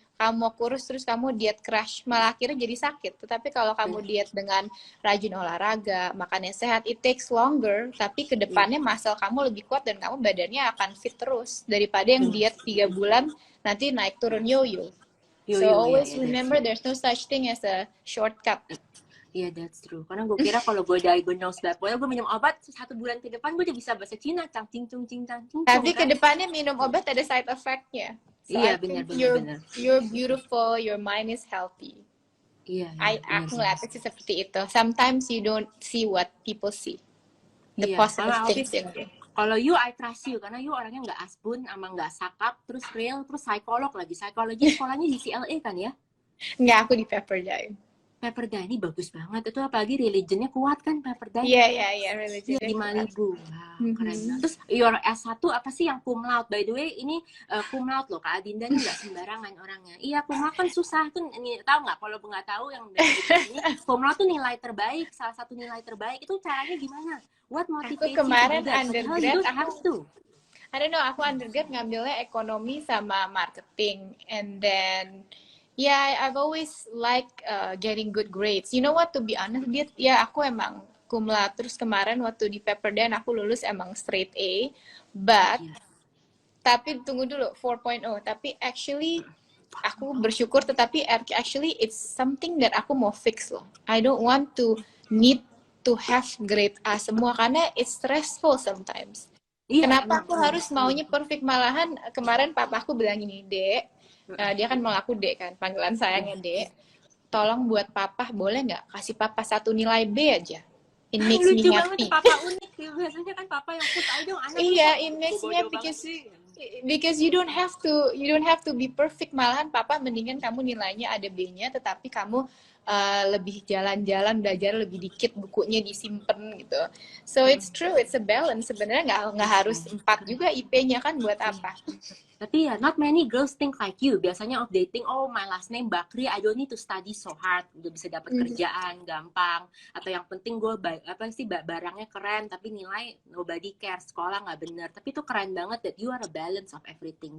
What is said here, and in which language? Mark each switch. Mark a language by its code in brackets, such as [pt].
[id] kamu mau kurus terus kamu diet crash, malah akhirnya jadi sakit. Tetapi kalau kamu diet dengan rajin olahraga, makannya sehat, [en] it takes longer, [id] tapi kedepannya muscle kamu lebih kuat dan kamu badannya akan fit terus daripada yang diet 3 bulan nanti naik turun yo-yo. [en] So always remember there's no such thing as a shortcut. [id] Iya, [en] that's true. [id] Karena gue kira kalau gue diagnose bipolar, gue minum obat 1 bulan ke depan gue udah bisa bahasa Cina, cang cing cung cing cang cing. Tapi ke depannya minum obat ada side effect-nya. [en] So [id] iya, [en] I think [id] benar. [en] you're beautiful, your mind is healthy. [id] Iya, Aku ngeliatnya sih seperti itu. [en] Sometimes you don't see what people see. The positive things in you. [id] Kalau you, [en] I trust you. [id] Karena you orangnya nggak asbun, sama nggak sakap, terus real, terus psikolog lagi. Psikologi sekolahnya di CLA kan ya? Nggak, aku di Pepperdine. Pepperdine ini bagus banget. Itu apalagi religionnya kuat kan Pepperdine? Iya, religionnya di Malibu. Wow, keren banget. Terus your S1 apa sih yang cum laude? By the way, ini cum laude loh, Kak Adinda ini nggak sembarangan orangnya. Iya, cum laude kan susah. Tuh, tahu nggak? Kalau nggak tahu yang dari ini, cum laude tuh nilai terbaik, salah satu nilai terbaik. Itu caranya gimana? [en] What motivates you? [id] Aku kemarin undergrad, [en] I don't know, [id] aku undergrad ngambilnya ekonomi sama marketing, [en] and then yeah, I've always like getting good grades. You know what, to be honest, [id] aku emang cum laude. Terus kemarin waktu di Pepperdine aku lulus emang straight A, but tapi tunggu dulu 4.0. Tapi actually aku bersyukur, tetapi actually [en] it's something that [id] aku mau fix loh. [en] I don't want to need to have grade A semua karena it's stressful sometimes. [id] Kenapa aku harus maunya perfect? Malahan kemarin papa aku bilang gini, Dek, dia kan mau aku Dek kan, panggilan sayangnya Dek, tolong buat papa boleh nggak kasih papa 1 nilai B aja. [en] It makes me happy. [id] Papa unik, biasanya kan papa yang put aja anak. [en] Iya, it makes me happy because you don't have to be perfect. [id] Malahan papa mendingan kamu nilainya ada B-nya, tetapi kamu lebih jalan-jalan, belajar lebih dikit, bukunya disimpan gitu. [en] So it's true, it's a balance. [id] Sebenarnya nggak harus 4 juga IP-nya kan, buat apa? [en] Tapi ya, not many girls think like you. Biasanya of dating, oh my last name Bakri, I don't need to study so hard, [id] udah bisa dapat kerjaan gampang. Atau yang penting gue barangnya keren, tapi nilai nobody cares, sekolah nggak bener. Tapi itu keren banget [en] that you are a balance of everything.